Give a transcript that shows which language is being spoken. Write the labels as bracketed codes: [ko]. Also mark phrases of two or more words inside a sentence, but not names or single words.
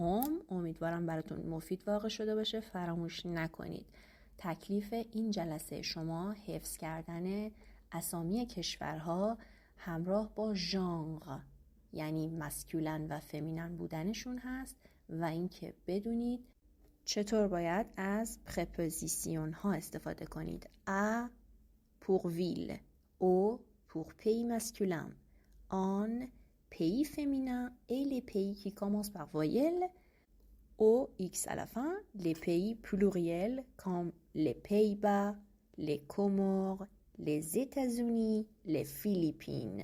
[fa] امیدوارم براتون مفید واقع شده باشه. فراموش نکنید تکلیف این جلسه شما حفظ کردن اسامی کشورها همراه با ژانر، یعنی مسکولن و فمینن بودنشون هست و اینکه بدونید چطور باید از پرپوزیسیون ها استفاده کنید. [fr] ا pour ville، او pour pays masculin، en pays féminin et les pays qui commencent par voyelle، au x à la fin les pays pluriels comme les Pays-Bas، les Comores، les États-Unis، les Philippines.